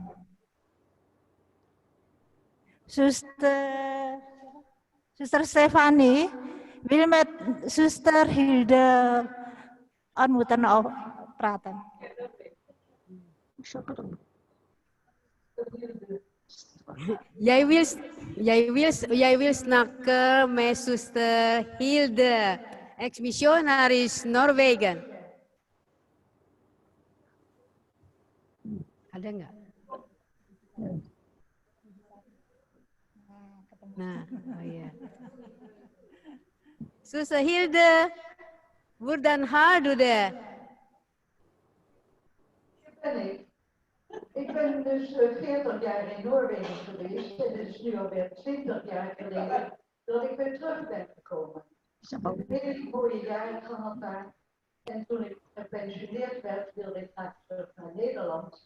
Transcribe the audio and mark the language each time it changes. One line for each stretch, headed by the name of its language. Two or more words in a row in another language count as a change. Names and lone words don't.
Dutch: Zuster Stefanie wil met zuster Hilde ontmoeten of praten. Jij wil snakken met zuster Hilde, ex-missionaris Noorwegen.
Indonesian: Ada nggak? Nah, oh iya.
Norwegian: Zuster Hilde, hvordan har du det?
Dutch: Ik ben dus 40 jaar in Noorwegen geweest en het is nu alweer 20 jaar geleden dat ik weer terug ben gekomen. Ik heb een hele mooie jaren gehad daar. En toen ik gepensioneerd werd, wilde ik graag terug naar Nederland.